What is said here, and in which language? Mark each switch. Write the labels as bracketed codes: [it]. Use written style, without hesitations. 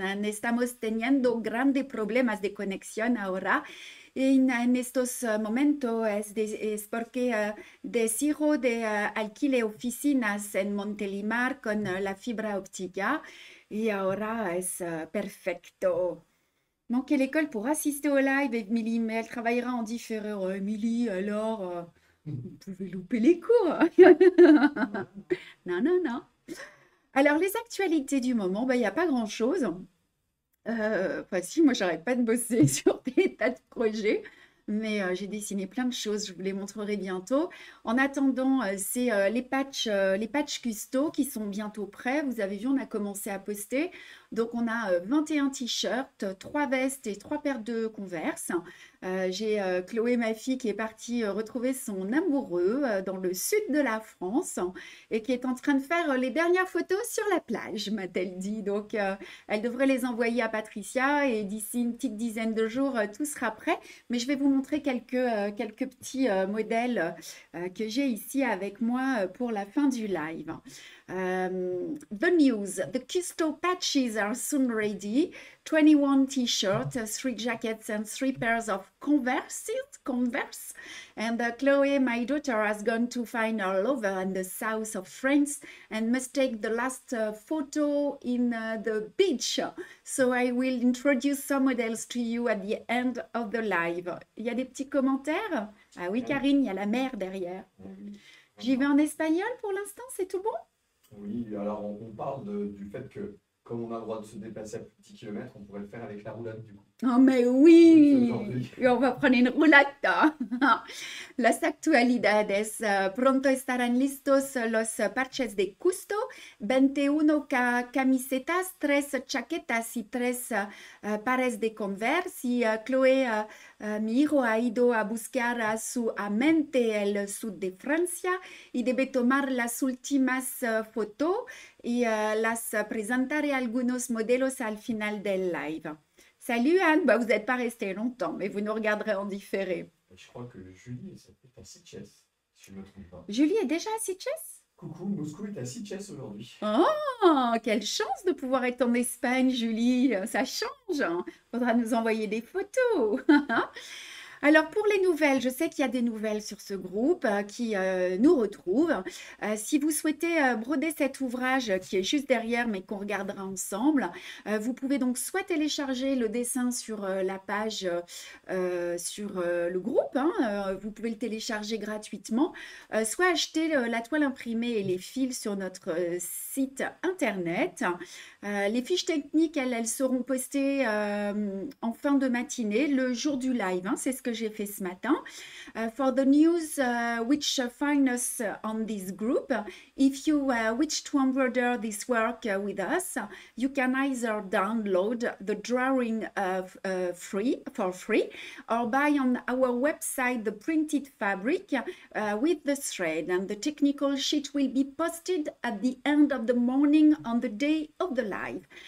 [es] And estamos teniendo grandes problemas de conexión ahora. En estos momentos es porque decido de alquiler oficinas en Montelimar con la fibra óptica y ahora es perfecto. [fr] Manquer l'école pour assister au live, Émilie, mais elle travaillera en différé. Oh, Émilie, alors, vous pouvez louper les cours. Non, non, non. Alors, les actualités du moment, il n'y a pas grand-chose. Enfin, si, moi, j'arrête pas de bosser sur des tas de projets, mais j'ai dessiné plein de choses. Je vous les montrerai bientôt. En attendant, c'est les patchs custo qui sont bientôt prêts. Vous avez vu, on a commencé à poster. Donc, on a 21 t-shirts, 3 vestes et 3 paires de Converse. J'ai Chloé, ma fille, qui est partie retrouver son amoureux dans le sud de la France et qui est en train de faire les dernières photos sur la plage, m'a-t-elle dit. Donc, elle devrait les envoyer à Patricia et d'ici une petite dizaine de jours, tout sera prêt. Mais je vais vous montrer quelques petits modèles que j'ai ici avec moi pour la fin du live. [en] The news, the Custo patches are soon ready. 21 t-shirts, 3 jackets and 3 pairs of Converse. And Chloe, my daughter, has gone to find her lover in the south of France and must take the last photo in the beach. So I will introduce some models to you at the end of the live. [fr] Il y a des petits commentaires? Ah oui, Karine, il y a la mer derrière. Oui. J'y vais en espagnol pour l'instant, c'est tout bon? Oui, alors on parle du fait que comme on a le droit de se déplacer à plus de 10 km, on pourrait le faire avec la roulade du coup. Oh, mais Depuis oui, aujourd'hui. y on va prendre une roulata. [es] Las actualidades. Pronto estarán listos los parches de Custo. 21 camisetas, 3 chaquetas y 3 pares de Converse. Y Chloé, mi hijo, ha ido a buscar a su amante el sur de Francia y debe tomar las últimas fotos y las presentaré algunos modelos al final del live. [fr] Salut Anne, bah, vous n'êtes pas resté longtemps, mais vous nous regarderez en différé. Je crois que Julie est à Sitges, si je ne me trompe pas. Julie est déjà à Sitges? Coucou, Moscou est à Sitges aujourd'hui. Oh, quelle chance de pouvoir être en Espagne, Julie. Ça change. Faudra nous envoyer des photos. Alors pour les nouvelles, je sais qu'il y a des nouvelles sur ce groupe qui nous retrouvent. Si vous souhaitez broder cet ouvrage qui est juste derrière mais qu'on regardera ensemble, vous pouvez donc soit télécharger le dessin sur la page sur le groupe, hein, vous pouvez le télécharger gratuitement, soit acheter la toile imprimée et les fils sur notre site internet. Les fiches techniques, elles seront postées en fin de matinée, le jour du live, hein, c'est ce que j'ai fait ce matin. [en] For the news which find us on this group, if you wish to embroider this work with us, you can either download the drawing for free or buy on our website the printed fabric with the thread, and the technical sheet will be posted at the end of the morning on the day of the live.